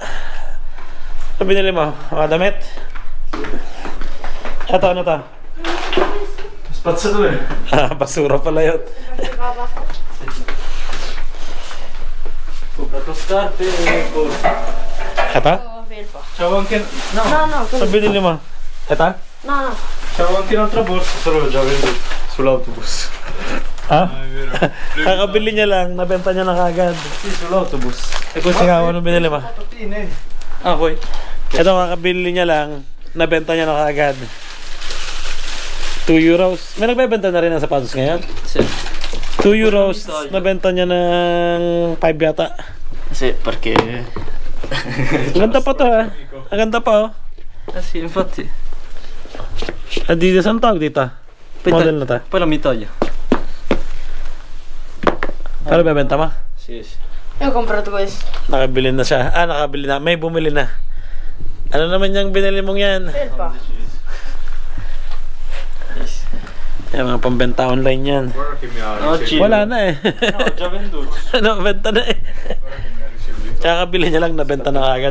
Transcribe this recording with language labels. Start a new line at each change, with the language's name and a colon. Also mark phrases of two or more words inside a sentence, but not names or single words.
Filipino: Ano binili mo? Mga damit? Ito, ano to? Basura eh. Basura pala yun. Ito?
Italian: No. No.
Filipino: Ano binili mo? Ito?
Italian: No. C'avevo anche un'altra borsa, però l'ho già venduta sull'autobus.
Filipino: Ha? Kakabili niya lang, nabenta niya na kagad.
Italian: Sì, sull'autobus.
Filipino: E kung ikaw, ano binili mo?
Italian: Patatine.
Filipino: Ah, boy. Ito, kakabili niya lang, nabenta niya na kagad. 2 euros. May nagbebenta na rin ng sapatos ngayon?
Italian: Sì.
Filipino: 2 euros, nabenta niya ng 5 yata.
Italian: Sì, perché...
Filipino: Ang ganda pa to, ha? Ang ganda pa, oh.
Italian: sì, infatti.
Filipino: Adidas ang tawag dito? Model na ta?
Italian: Poi non mi toglie.
Filipino: Pero bebenta mo?
Italian: Sì, sì. Io ho comprato questo.
Filipino: Nakabili na siya. Ah, nakabili na. May bumili na. Ano naman yung binili mong yan? Felpa. Yan, mga pambenta online yan. Wala na eh. Ano, benta na eh. Tsaka kabili niya lang, nabenta na agad.